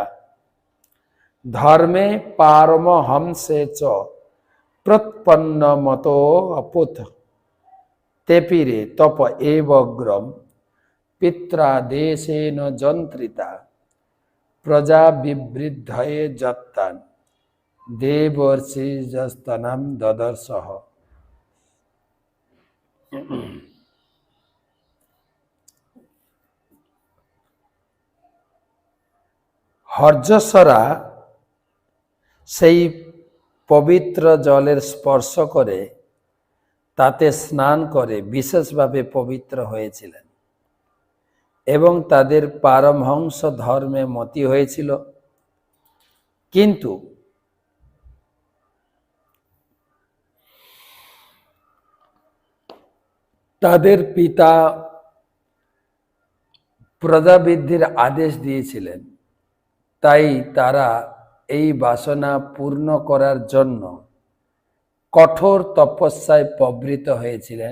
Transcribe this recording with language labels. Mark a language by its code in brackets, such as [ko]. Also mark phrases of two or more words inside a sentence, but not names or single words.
[sa] ধর্মে পারমহংসে চ প্রৎপন্ন মতো অপুত তেপিরে তপ এবগ্রম পিত্রাদেশেন যন্ত্রিতা প্রজা বিবৃদ্ধয়ে যত্তান দেবর্ষির্যস্তনম দদর্শহ। [bn] হর্যশ্বরা সেই পবিত্র জলের স্পর্শ করে তাতে স্নান করে বিশেষভাবে পবিত্র হয়েছিলেন এবং তাদের পারমহংস ধর্মে মতি হয়েছিল। কিন্তু তাদের পিতা প্রজাবৃদ্ধির আদেশ দিয়েছিলেন, তাই তারা এই বাসনা পূর্ণ করার জন্য কঠোর তপস্যায় প্রবৃত্ত হয়েছিলেন।